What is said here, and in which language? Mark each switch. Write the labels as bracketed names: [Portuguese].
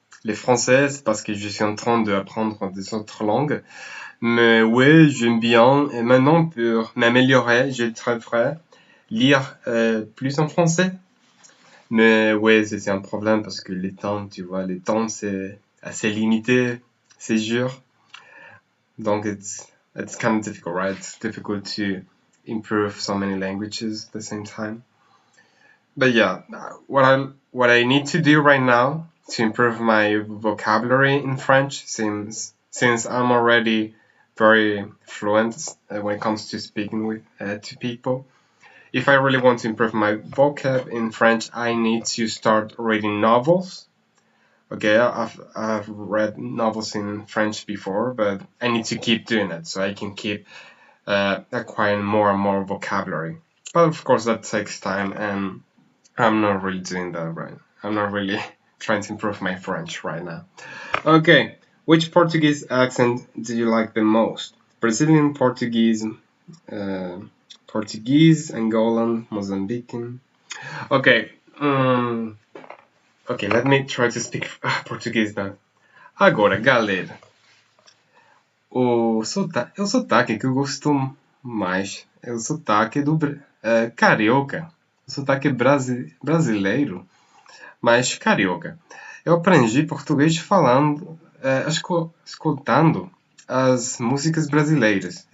[French] Les français, c'est parce que je suis en train d'apprendre des autres langues. Mais oui, j'aime bien. Et maintenant, pour m'améliorer, je devrais lire plus en français. Mais ouais, c'est un problème parce que les temps, tu vois, les temps, c'est assez limité, c'est sûr. [English] Donc, it's kind of difficult, right? It's difficult to improve so many languages at the same time. But yeah, what I need to do right now to improve my vocabulary in French, since I'm already very fluent when it comes to speaking with to people. If I really want to improve my vocab in French, I need to start reading novels. Okay, I've read novels in French before, but I need to keep doing it so I can keep acquiring more and more vocabulary. But of course, that takes time, and I'm not really doing that right. I'm not really trying to improve my French right now. Okay, which Portuguese accent do you like the most? Brazilian, Portuguese, Portuguese, Angolan, Mozambican. Okay, okay, let me try to speak Portuguese now. [Portuguese] Agora, galera, o sotaque que eu gosto mais é o sotaque do carioca, o sotaque brasileiro, mas carioca. Eu aprendi português falando, escutando as músicas brasileiras.